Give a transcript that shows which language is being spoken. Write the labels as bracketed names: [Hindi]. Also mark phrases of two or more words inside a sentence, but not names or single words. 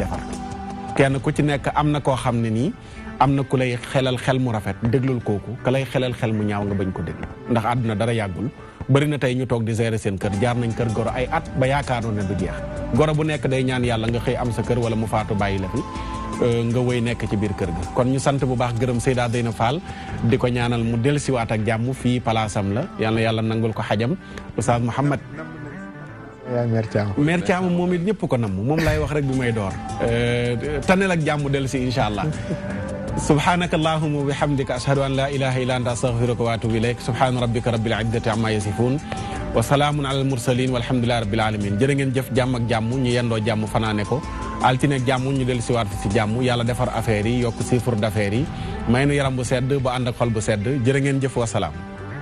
[Wolof] defar kenn ku ci nekk am na koo xam ne nii am na ku lay xelal xel mu rafet déglul kooku ka lay xelal xel mu ñaaw nga bañ ko déglu ndax àdduna dara yàggul bëri na tey ñu toog di gérer seen kër jaar nañ kër goro ay at ba yaakaaroon ne du jeex goro bu nekk day ñaan yàlla nga xëy am sa kër wala mu faatu bàyyi la fi nga wëy nekk ci biir kër ga kon ñu sant bu baax gërëm Seyda Deyna Fall di ko ñaanal mu dellusiwaat ak jàmm fii palaasam la yàlla yàlla nangul ko xajam Oustaz Mouhamed yaa Mère Thiam moom it ñëpp ko namm moom lay wax rek bi may door tanel ak jàmm dellu si [Arabic] إن شاء الله سبحانك اللهم وبحمدك أشهد أن لا إله إلا أنت أستغفرك وأتوب إليك سبحان ربك رب العزة عما يصفون وسلام على المرسلين والحمد لله رب العالمين [Wolof] jërë ngeen jëf jàmm ak jàmm ñu yendoo jàmm fanaane ko altine ak jàmm ñu dellu si waat si jàmm yàlla defar affaire yi yokk [French] chiffre d'affaires [Wolof] yi may nu yaram bu sedd ba ànd ak xol bu sedd jërë ngeen jëf [Arabic] والسلام